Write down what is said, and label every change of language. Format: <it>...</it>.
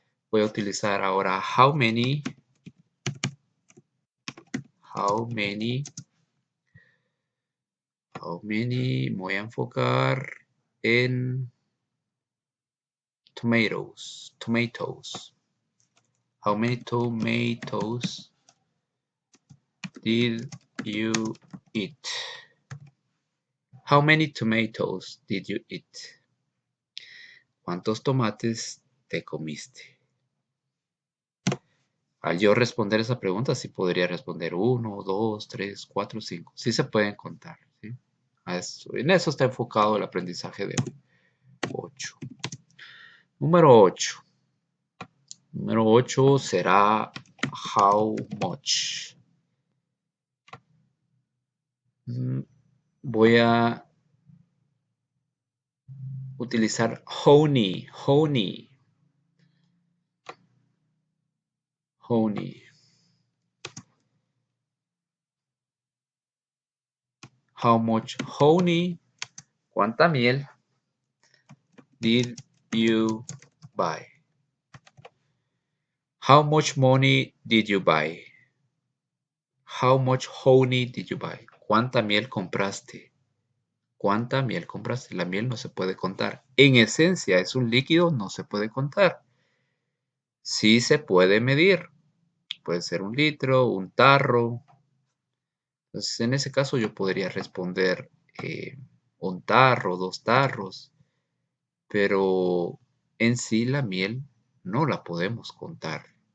<es>Voy a utilizar ahora</es> <en>how many. How many. How many.</en> <es>Me voy a enfocar en tomatoes.</es> <en>Tomatoes. How many tomatoes did you eat? How many tomatoes did you eat?</en> <es>¿Cuántos tomates te comiste? Al yo responder esa pregunta, sí podría responder 1, 2, 3, 4, 5. Sí se pueden contar. ¿Sí? En eso está enfocado el aprendizaje de hoy. 8. Número 8. Número 8 será</es> <en>how much.</en> <es>Voy a utilizar honey. Honey.</es> <en>Honey. How much honey?</en> <es>¿Cuánta miel</es> <en>did you buy? How much money did you buy? How much honey did you buy?</en> <es>¿Cuánta miel compraste? ¿Cuánta miel compraste? La miel no se puede contar. En esencia es un líquido, no se puede contar. Sí se puede medir. Puede ser un litro, un tarro. Entonces, en ese caso yo podría responder un tarro, dos tarros, pero en sí la miel no la podemos contar.</es>